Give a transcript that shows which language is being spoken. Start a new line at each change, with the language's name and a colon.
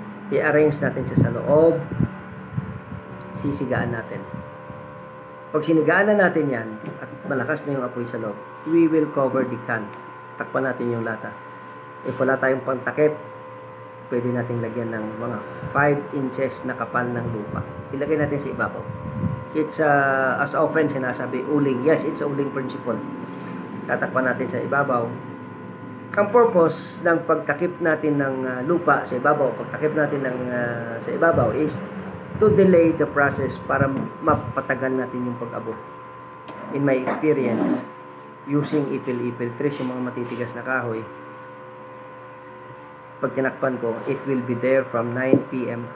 Filipino: I-arrange natin siya sa loob, sisigaan natin. Pag sinigaan na natin yan, at malakas na yung apoy sa loob,
English: we will cover the can.
Filipino: Takpan natin yung lata. If wala tayong pantakip, pwede natin lagyan ng mga 5 inches na kapal ng lupa. Ilagay natin sa ibabaw.
English: It's, as often sinasabi, uling. Yes, it's a uling principle.
Filipino: Tatakpan natin sa ibabaw. Ang purpose ng pagtakip natin ng lupa sa ibabaw, pagtakip natin sa ibabaw
English: is to delay the process
Filipino: para mapatagal natin yung pag-abo.
English: In my experience, using ipil-ipil trees,
Filipino: yung mga matitigas na kahoy, pag tinakpan ko,
English: it will be there from 9 p.m.